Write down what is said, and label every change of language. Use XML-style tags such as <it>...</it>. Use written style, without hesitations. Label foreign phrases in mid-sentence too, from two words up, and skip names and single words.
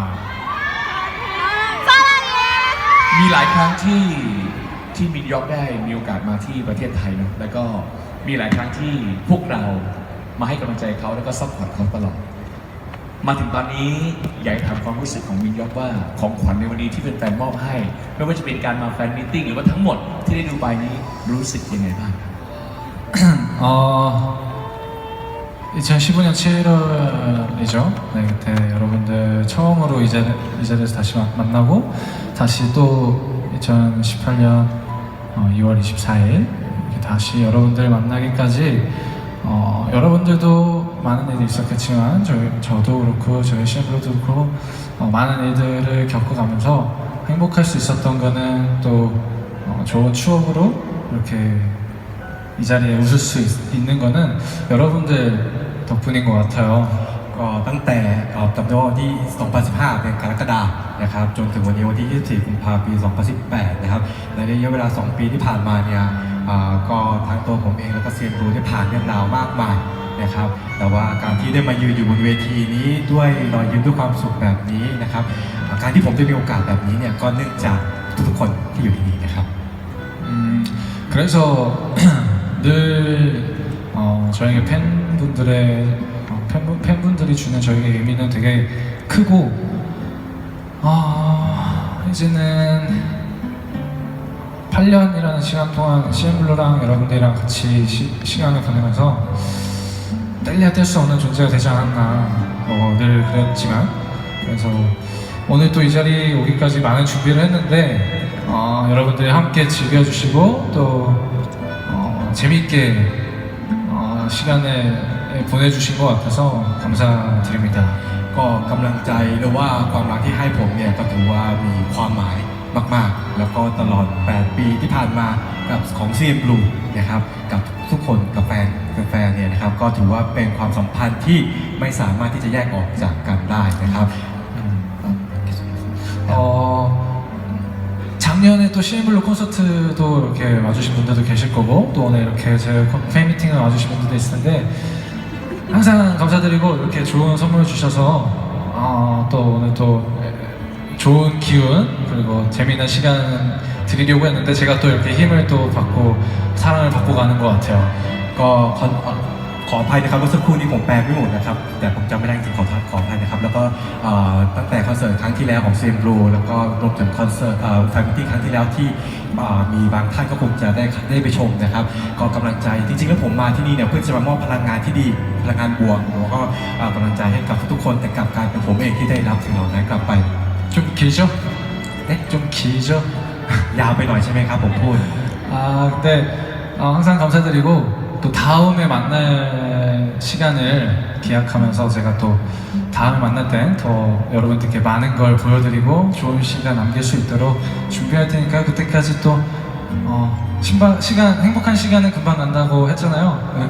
<th>มีหลายครั้งที่มินยอกได้มีโอกาสมาที่ประเทศไทยนะแล้วก็มีหลายครั้งที่พวกเรามาให้กำลังใจเขาแล้วก็ซัพพอร์ตเขาตลอดมาถึงตอนนี้อยากถามความรู้สึกของมินยอกว่าของขวัญในวันนี้ที่เป็นแฟนมอบให้ไม่ว่าจะเป็นการมาแฟนมีตติ้งหรือว่าทั้งหมดที่ได้ดูไปนี้รู้สึกยังไงบ้าง</th> <ko>2015년 7월이죠. 네, 그때 여러분들 처음으로 이 자리에서 다시 만나고 다시 또 2018년 2월 24일 다시 여러분들 만나기까지 여러분들도 많은 일이 있었겠지만 저도 그렇고 저희 CN블루도 그렇고 많은 일들을 겪어가면서 행복할 수 있었던 거는 또 좋은 추억으로 이렇게 이 자리에 웃을 수 있는 거는 여러분들 덕분인 것 같아요.</ko> <th>ก็ตั้งแต่จำได้ว่าวันที่ 2015 เดือนกรกฎาคมนะครับจนถึงวันนี้วันที่ 24 กุมภาพันธ์ ปี 2018 นะครับในระยะเวลา 2 ปีที่ผ่านมาเนี่ยก็ทั้งตัวผมเองแล้วก็เซียนบลูได้ผ่านเรื่องราวมากมายนะครับแต่ว่าการที่ได้มายืนอยู่บนเวทีนี้ด้วยรอยยิ้มด้วยความสุขแบบนี้นะครับการที่ผมได้มีโอกาสแบบนี้เนี่ยก็เนื่องจากทุกๆคนที่อยู่ที่นี่นะครับ</th> <ko>그래서 늘 저에게 팬분들이 주는 저에게 의미는 되게 크고 이제는 8년이라는 시간 동안 CN블루랑 여러분들이랑 같이 시간을 보내면서 뗄래야 뗄 수 없는 존재가 되지 않았나 늘 그랬지만 그래서 오늘 또 이 자리에 오기까지 많은 준비를 했는데 여러분들이 함께 즐겨주시고 또 재밌게 시간을 보내주신 것 같아서 감사드립니다.</ko> <th>ก็กำลังใจหรือว่าความรักที่ให้ผมเนี่ยก็ถือว่ามีความหมายมากๆแล้วก็ตลอด 8 ปีที่ผ่านมากับของ CNBLUE นะครับกับทุกคนกับแฟนเนี่ยนะครับก็ถือว่าเป็นความสัมพันธ์ที่ไม่สามารถที่จะแยกออกจากกันได้นะครับ</th> <ko>작년에 또 CN블루 콘서트도 이렇게 와주신 분들도 계실 거고 또 오늘 이렇게 제 팬미팅을 와주신 분들도 있을 텐데 항상 감사드리고 이렇게 좋은 선물 주셔서 또 오늘 또 좋은 기운 그리고 재미있는 시간 드리려고 했는데 제가 또 이렇게 힘을 또 받고 사랑을 받고 가는 것 같아요.</ko> <th>ก็ขออภัยนะครับเมื่อสักครู่นี้ผมแปลไม่หมดนะครับแต่ผมจำไม่ได้จริงขออภัยนะครับแล้วก็ตั้งแต่คอนเสิร์ตครั้งที่แล้วของ CNBLUE แล้วก็รวมถึงคอนเสิร์ตแฟนมิตติ้งครั้งที่แล้วที่มีบางท่านก็คงจะได้ไปชมนะครับก็กำลังใจจริงๆแล้วผมมาที่นี่เนี่ยเพื่อจะมามอบพลังงานที่ดีพลังงานบวกแล้วก็กำลังใจให้กับทุกๆคนแต่กลับกลายเป็นผมเองที่ได้รับสิ่งเหล่านั้นกลับไป</th> <ko>좀 길죠? 네? 좀 길죠?</ko> <th>ยาวไปหน่อยใช่ไหมครับผมพูด</th> <ko>근데 항상 감사드리고 또 다음에 만날 시간을 기약하면서 제가 또 다음에 만날 땐 더 여러분들께 많은 걸 보여드리고 좋은 시간 남길 수 있도록 준비할 테니까 그때까지 또 행복한 시간은 금방 간다고 했잖아요.</ko>